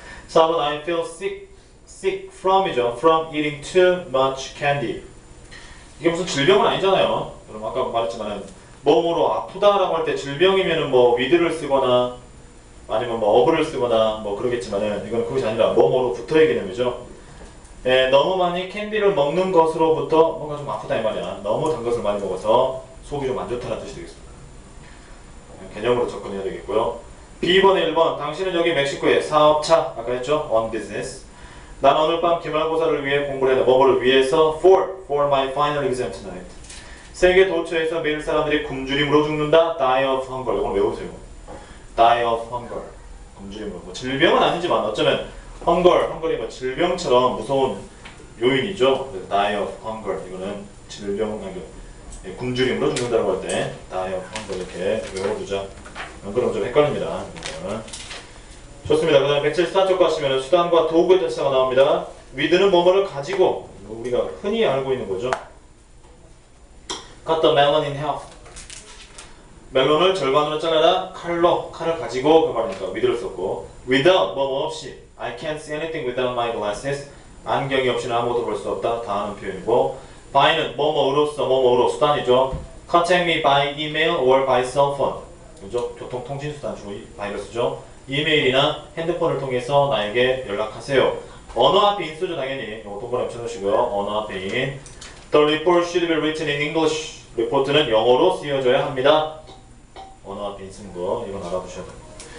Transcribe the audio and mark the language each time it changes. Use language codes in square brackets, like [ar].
[en] 4번 I feel sick from이죠. From eating too much candy. [ko] 이게 무슨 질병은 아니잖아요. 여러분 아까 말했지만 뭐뭐로 아프다라고 할 때 질병이면은 뭐 with를 쓰거나 아니면 뭐 of를 쓰거나 뭐 그러겠지만은 이건 그것이 아니라 뭐뭐로 붙어의 개념이죠. 너무 많이 캔디를 먹는 것으로부터 뭔가 좀 아프다 이 말이야. 너무 단 것을 많이 먹어서 속이 좀 안 좋다는 뜻이 되겠습니다. 개념으로 접근해야 되겠고요. B번에 1번 당신은 여기 멕시코에 사업차 아까 했죠? [en] on business. [ko] 난 오늘 밤 기말고사를 위해 공부를 했다. 뭐뭐를 위해서 [en] for my final exam tonight. [ko] 세계 도처에서 매일 사람들이 굶주림으로 죽는다. [en] Die of hunger. [ko] 이걸 외우세요. [en] Die of hunger. [ko] 굶주림으로. 뭐 질병은 아니지만 어쩌면 hunger이 뭐 질병처럼 무서운 요인이죠. [en] Die of hunger. [ko] 이거는 질병 아니 굶주림으로 죽는다고 할 때 [en] die of hunger [ko] 이렇게 외워두자. 그럼 좀 헷갈립니다. 좋습니다. 그 다음에 174쪽 가시면 수단과 도구의 대사가 나옵니다. with는 뭐뭐를 가지고 우리가 흔히 알고 있는 거죠. [en] cut the melon in half. [ko] 멜론을 절반으로 잘라라. 칼을 가지고 그 말이니까 with를 썼고 without 뭐뭐 없이 [en] I can't see anything without my glasses. [ko] 안경이 없이는 아무것도 볼 수 없다. 다 하는 표현이고 by는 뭐뭐로 수단이죠. [en] contact me by email or by cell phone. [ko] 그죠? 교통통신수단 주로 by를 쓰죠. 이메일이나 핸드폰을 통해서 나에게 연락하세요. 언어 앞에 in 쓰죠 당연히. 이거 동그라미 쳐놓으시고요. 언어 앞에 in. [en] The report should be written in English. [ko] 리포트는 영어로 쓰여져야 합니다. 언어 앞에 in 쓰는 거 이건 알아두셔야 됩니다.